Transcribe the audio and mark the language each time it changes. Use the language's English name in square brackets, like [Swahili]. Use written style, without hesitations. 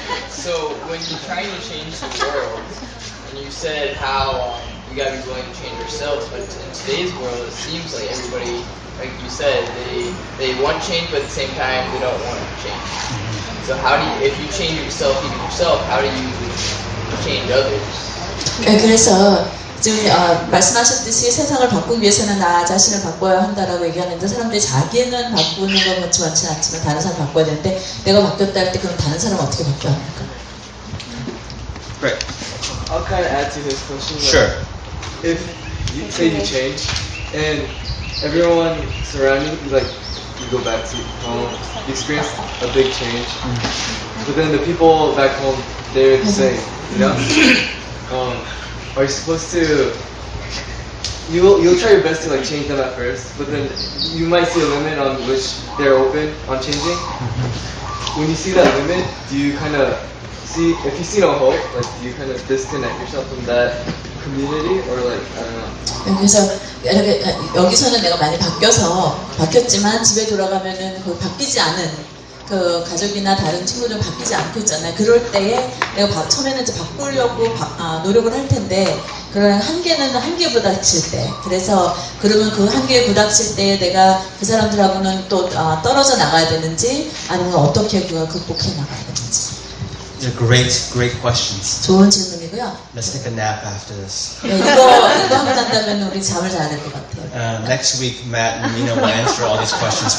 [English] So when you're trying to change the world, and you said how you gotta be willing to change yourself, but in today's world, it seems like everybody, like you said, they want change, but at the same time, they don't want to change. So how do you, if you change yourself, even yourself, how do you change others? [Korean] 네, 그래서 지금 말씀하셨듯이 세상을 바꾸기 위해서는 나 자신을 바꿔야 한다라고 얘기하는데 사람들이 자기는 바꾸는 건 원치 않지만 다른 사람 바꿔야 되는데 내가 바뀌었다 할 때 그럼 다른 사람 어떻게 바꿔야 합니까? [English] Great. I'll kind of add to his question. Sure. If you say you change and everyone surrounding you, like you go back to home, you experience a big change, but then the people back home, they're the same, you know? Are you supposed to, you'll try your best to like change them at first, but then you might see a limit on which they're open on changing. When you see that limit, do you kind of see, if you see no hope, like do you kind of disconnect yourself from that community, or like, I don't know. [Korean] 그래서 여기서는 내가 많이 바뀌었지만 집에 돌아가면은 그 바뀌지 않은 그 가족이나 다른 친구들 바뀌지 않고 있잖아요. 그럴 때에 내가 처음에는 이제 바꾸려고 노력을 할 텐데 그런 한계는 한계에 부닥칠 때 그래서 그러면 그 한계에 부닥칠 때 내가 그 사람들하고는 또 떨어져 나가야 되는지 아니면 어떻게 그걸 극복해 나가야 되는지. [English] These are great questions. [Korean] 좋은 질문이고요. [English] Let's take a nap after this. [Korean] 네, 이거 하고 난다면 우리 잠을 자야 될 것 같아요. [English] Next week, Matt and Mina will answer all these questions.